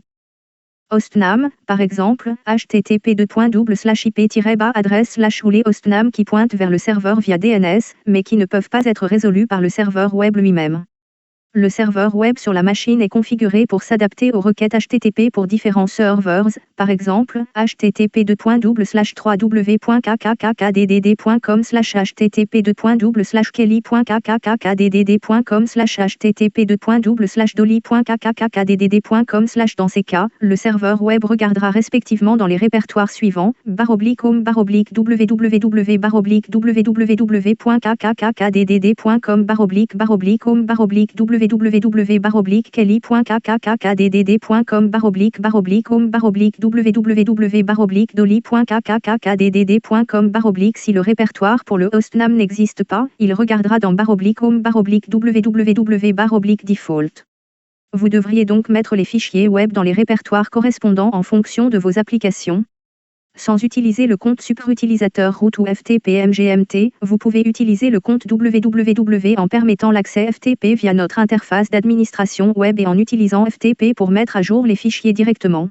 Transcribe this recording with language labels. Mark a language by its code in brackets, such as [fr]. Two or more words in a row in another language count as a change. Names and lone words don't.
[fr] Hostname, par exemple, http://ip-adresse/ou les hostnames qui pointent vers le serveur via DNS, mais qui ne peuvent pas être résolus par le serveur web lui-même. Le serveur web sur la machine est configuré pour s'adapter aux requêtes HTTP pour différents serveurs, par exemple, http://www.kkkkdd.com/http://kelly.kkkkdd.com/dolly.kkkkdd.com/. Dans ces cas, le serveur web regardera respectivement dans les répertoires suivants, /home /www.kkkkdd.com /home www.kelly.kkkkdd.com /home www.dolly.kkkkdd.com Si le répertoire pour le hostname n'existe pas, il regardera dans /home www.default. Vous devriez donc mettre les fichiers web dans les répertoires correspondants en fonction de vos applications. Sans utiliser le compte superutilisateur root ou FTP-MGMT, vous pouvez utiliser le compte www en permettant l'accès FTP via notre interface d'administration web et en utilisant FTP pour mettre à jour les fichiers directement.